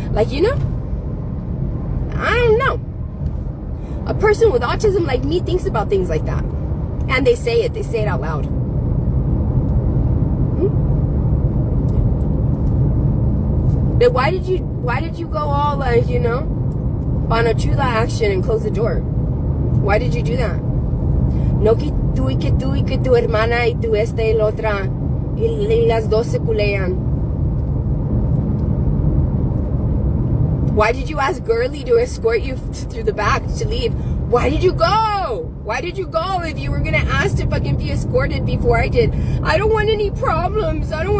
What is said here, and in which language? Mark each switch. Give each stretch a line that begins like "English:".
English: Like, I don't know. A person with autism like me thinks about things like that. And they say it out loud. But why did you go all like, Panochuda action and close the door? Why did you do that?
Spanish: No que tú y que tu hermana y tu esta y la otra y las dos se culean.
English: Why did you ask Girly to escort you through the back to leave? Why did you go? Why did you go if you were gonna ask to fucking be escorted before I did? I don't want any problems.